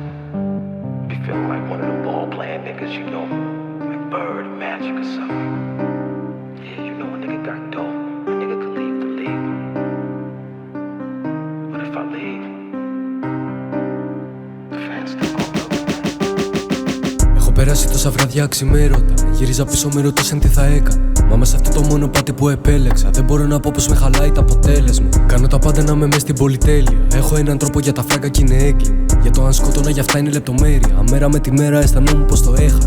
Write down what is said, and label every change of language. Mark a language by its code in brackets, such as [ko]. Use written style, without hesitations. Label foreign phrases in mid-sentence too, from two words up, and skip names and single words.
[en] Be feeling like one of the ball-playing niggas, you know, like Bird, Magic or something. Yeah, you know a nigga got dope. A nigga could leave the league. But if I leave, the fans still gon' love me. [el] Έχω περάσει τόσα βράδια αξιμέρωτα. Γύριζα πίσω με ρωτούσαν τι θα έκανα. Μα μέσα αυτό το μονοπάτι που επέλεξα, δεν μπορώ να πω πως με χαλάει το αποτέλεσμα. Κάνω τα πάντα να είμαι μες στην πολυτέλεια. Έχω έναν τρόπο για τα φράγκα κι είναι έγκλημα. Για το αν σκότωνα για αυτά είναι λεπτομέρεια. Μέρα με τη μέρα αισθανόμουν πως το έχανα.